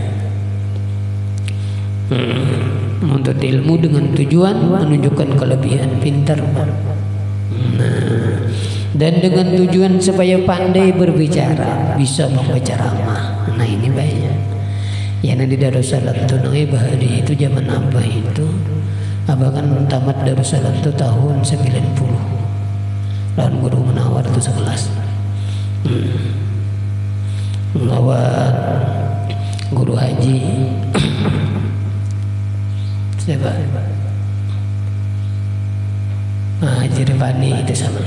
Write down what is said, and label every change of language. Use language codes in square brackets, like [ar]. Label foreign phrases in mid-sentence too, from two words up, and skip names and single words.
[id] Menuntut ilmu dengan tujuan menunjukkan kelebihan, pintar. Dan dengan tujuan supaya pandai berbicara, bisa membaca ramah. [bjn] Nah ini banyak. Ya nanti Darussalam itu nanti bahari itu zaman apa itu? [id] Abah kan tamat Darussalam itu tahun 90. [bjn] Lawan Guru Munawar itu 11. Lawan Guru Haji. [id] Siapa? Haji Rifani itu sama.